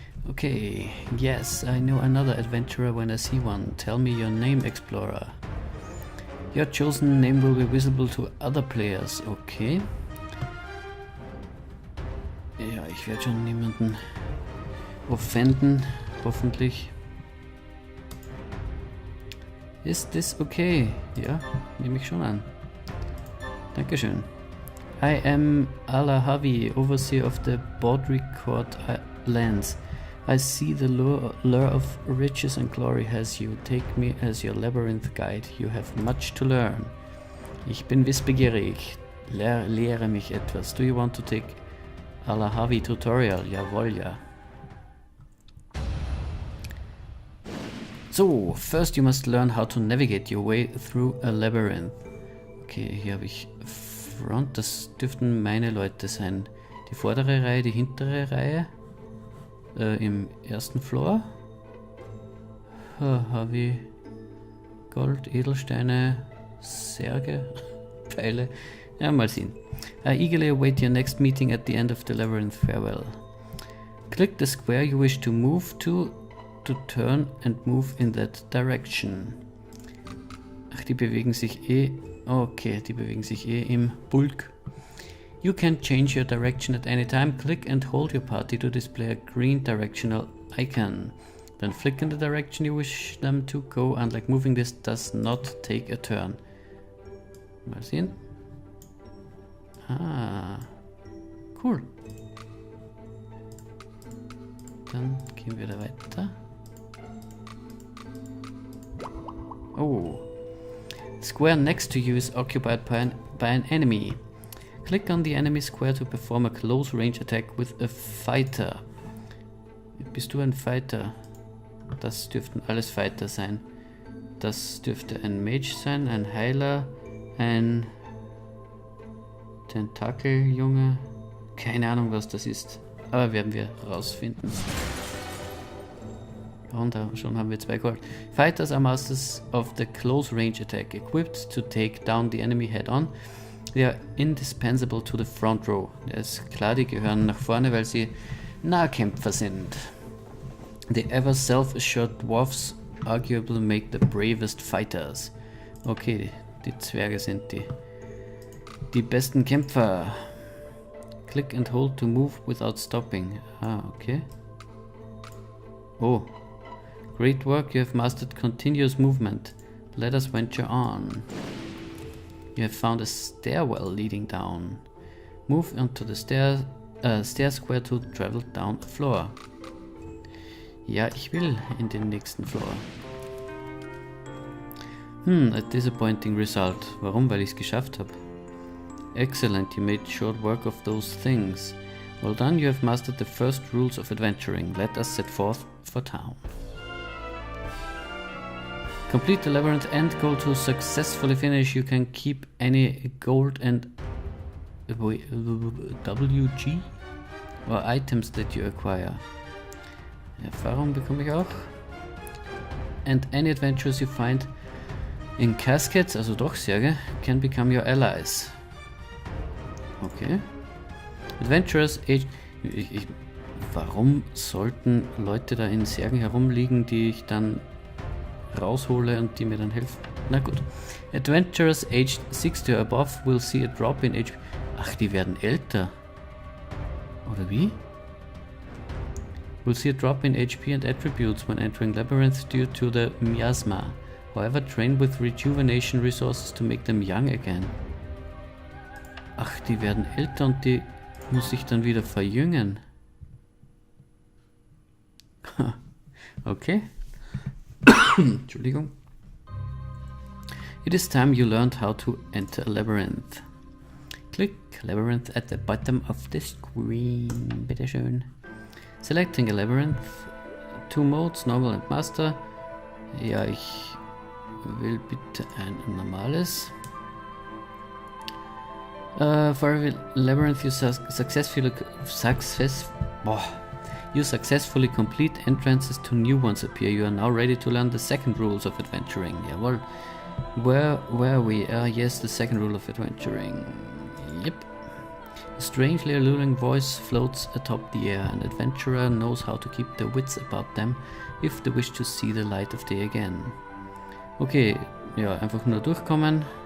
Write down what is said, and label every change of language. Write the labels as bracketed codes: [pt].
[en] Okay, yes, I know another adventurer when I see one. Tell me your name, explorer. Your chosen name will be visible to other players, okay? [de] Ja, ich werde schon niemanden offenden, hoffentlich. [en] Is this okay? [de] Ja, nehme ich schon an. Dankeschön. [en] I am Alahavi, overseer of the Baudricourt lands. I see the lure of riches and glory has you. Take me as your labyrinth guide. You have much to learn. [de] Ich bin wissbegierig. Lehre mich etwas. [en] Do you want to take Alahavi tutorial? [de] Jawohl, ja. [en] So, first you must learn how to navigate your way through a labyrinth. [de] Okay, hier habe ich Front. Das dürften meine Leute sein. Die vordere Reihe, die hintere Reihe. Im ersten Floor habe ich Gold, Edelsteine, Särge, Pfeile. Ja, mal sehen. [en] I eagerly await your next meeting at the end of the labyrinth. Farewell. Click the square you wish to move to turn and move in that direction. [de] Ach, die bewegen sich eh. Okay, die bewegen sich eh im Bulk. [en] You can change your direction at any time. Click and hold your party to display a green directional icon. Then flick in the direction you wish them to go. Unlike moving, this does not take a turn. [de] Mal sehen. Ah, cool. Dann gehen wir da weiter. Oh. [en] The square next to you is occupied by an enemy. Click on the enemy square to perform a close range attack with a fighter. [de] Bist du ein Fighter? Das dürften alles Fighter sein. Das dürfte ein Mage sein, ein Heiler, ein Tentakeljunge. Keine Ahnung, was das ist. Aber werden wir rausfinden. Und schon haben wir 2 Gold. [en] Fighters are masters of the close range attack, equipped to take down the enemy head on. They are indispensable to the front row. [de] Das ist klar, die gehören nach vorne, weil sie Nahkämpfer sind. [en] The ever self-assured dwarfs arguably make the bravest fighters. [de] Okay, die Zwerge sind die besten Kämpfer. [en] Click and hold to move without stopping. Ah, okay. Oh. Great work, you have mastered continuous movement. Let us venture on. You have found a stairwell leading down. Move onto the stair square to travel down a floor. [de] Ja, ich will in den nächsten Floor. [en] A disappointing result. [de] Warum? Weil ich es geschafft habe. [en] Excellent, you made short work of those things. Well done, you have mastered the first rules of adventuring. Let us set forth for town. Complete the labyrinth and goal to successfully finish. You can keep any gold and WG or items that you acquire. [de] Erfahrung bekomme ich auch. [en] And any adventures you find in caskets, [de] also doch Särge, [en] can become your allies. Okay. Adventurers age... [de] warum sollten Leute da in Särgen herumliegen, die ich dann raushole und die mir dann helfen? Na gut. [en] Adventurers aged 60 or above will see a drop in HP. [de] Ach, die werden älter. Oder wie? [en] Will see a drop in HP and attributes when entering labyrinth due to the miasma. However, train with rejuvenation resources to make them young again. [de] Ach, die werden älter und die muss ich dann wieder verjüngen. Okay. Entschuldigung. [en] It is time you learned how to enter a labyrinth. Click Labyrinth at the bottom of the screen. [de] Bitteschön. [en] Selecting a Labyrinth. 2 Modes, Normal and Master. [de] Ja, ich will bitte ein normales. [en] For every labyrinth you successfully complete, entrances to new ones appear. You are now ready to learn the second rules of adventuring. [de] Jawohl. [en] Where we are, yes, the second rule of adventuring. Yep. A strangely alluring voice floats atop the air. An adventurer knows how to keep their wits about them if they wish to see the light of day again. [de] Okay, ja, einfach nur durchkommen.